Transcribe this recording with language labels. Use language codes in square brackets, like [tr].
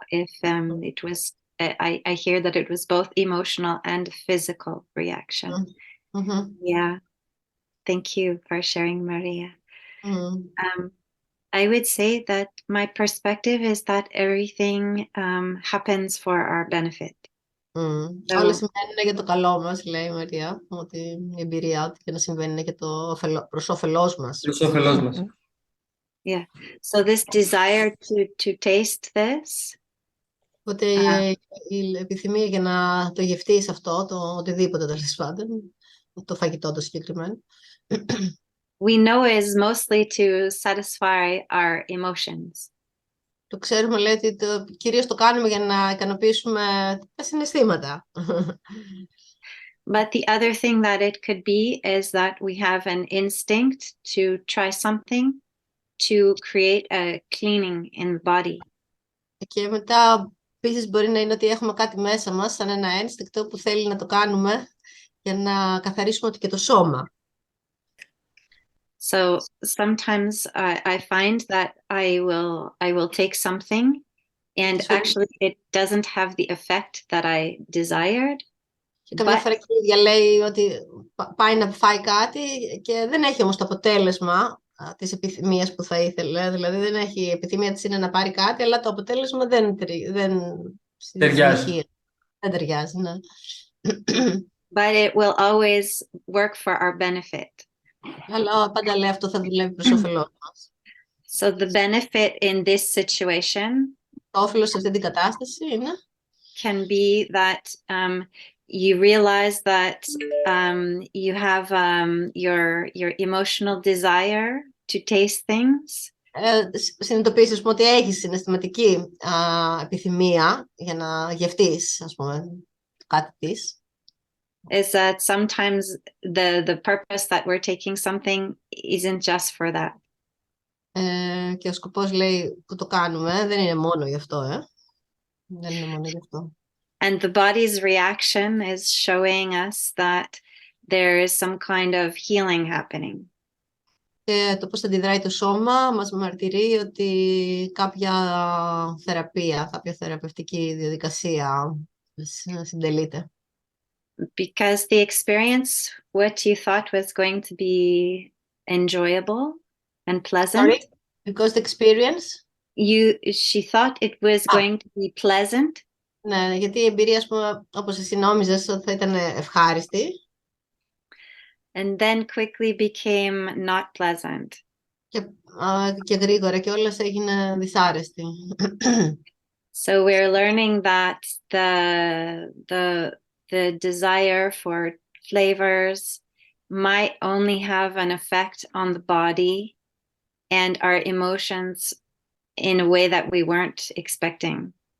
[en] If it was, I hear that it was both emotional and physical reaction. Yeah, thank you for sharing, Maria. I would say that my perspective is that everything happens for our benefit. [el] Όλα συμβαίνουν για το καλό μας, λέει η Μαρία, ότι η εμπειρία ό,τι και να συμβαίνει είναι προς όφελός μας. Προς όφελός μας. [en] Yeah. So this desire to taste this. [el] Οπότε η επιθυμία για να το γευτείς αυτό, το οτιδήποτε τέλος πάντων, το φαγητό το συγκεκριμένο. [en] We know is mostly to satisfy our emotions. [el] Το ξέρουμε, λέει, ότι κυρίως το κάνουμε για να ικανοποιήσουμε τα συναισθήματα. [en] But the other thing that it could be is that we have an instinct to try something to create a cleaning in the body. [el] Και μετά επίσης μπορεί να είναι ότι έχουμε κάτι μέσα μας, σαν ένα ένστικτο που θέλει να το κάνουμε για να καθαρίσουμε και το σώμα. [en] So sometimes I find that I will take something and actually it doesn't have the effect that I desired. [el] Και καμιά φορά η ίδια λέει ότι πάει να φάει κάτι και δεν έχει όμως το αποτέλεσμα της επιθυμίας που θα ήθελε. Δηλαδή δεν έχει, η επιθυμία της είναι να πάρει κάτι, αλλά το αποτέλεσμα δεν ταιριάζει. Δεν ταιριάζει, ναι. [en] But it will always work for our benefit. [el] Αλλά πάντα λέει αυτό θα δουλεύει προς όφελός μας. [en] So the benefit in this situation [el] Το όφελος σε αυτή την κατάσταση είναι [en] can be that you realize that you have your emotional desire to taste things. [el] Συνειδητοποιήσεις ότι έχεις συναισθηματική επιθυμία για να γευτείς, ας πούμε, κάτι της. [en] Is that sometimes the purpose that we're taking something isn't just for that. [el] Και ο σκοπός, λέει, που το κάνουμε δεν είναι μόνο γι' αυτό, Δεν είναι μόνο γι' αυτό. [en] And the body's reaction is showing us that there is some kind of healing happening. [el] Και το πώς αντιδράει το σώμα μας μαρτυρεί ότι κάποια θεραπεία, κάποια θεραπευτική διαδικασία συντελείται. [en] Because the experience, what you thought was going to be enjoyable and pleasant. Sorry? Because the experience? She thought it was going to be pleasant. [el] Ναι, γιατί η εμπειρία, ας πούμε, όπως εσύ νόμιζες ότι θα ήταν ευχάριστη. [en] And then quickly became not pleasant. [el] Και γρήγορα και όλες έγινε δυσάρεστη. [en] So we're learning that the desire for flavors might only have an effect on the body and our emotions in a way that we weren't expecting.